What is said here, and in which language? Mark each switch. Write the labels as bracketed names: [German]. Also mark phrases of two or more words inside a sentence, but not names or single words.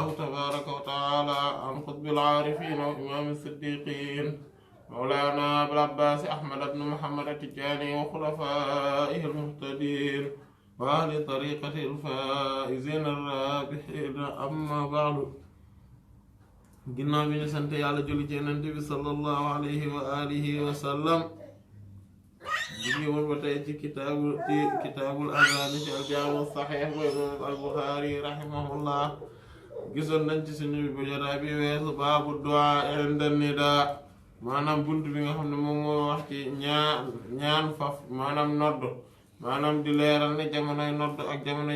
[Arabic] تبارك وتعالى عن قطب العارفين وإمام الصديقين مولانا أبي العباس أحمد بن محمد التجاني وخلفائه المهتدين وأهل طريقة الفائزين الرابحين أما بعد [Wolof] ginnaaw bi ñu sant yàlla julli ci Yonent bi [Arabic] صلى الله عليه وعلى آله وسلم [Wolof] ñu ngi woon ba tey ci [Arabic] كتاب الأذان [Wolof] ci [Arabic] الجامع الصحيح [Wolof] bu imaam al-Buxaari rahimahullah gisoon nañ ci suñu bu jotaay bi weesu [Arabic] باب الدعاء عند النداء [Wolof] maanaam bunt bi nga xam ne moom moo wax ci ñaan faf maanaam nodd maanaam di leeral ne jamonoy nodd ak jamono yi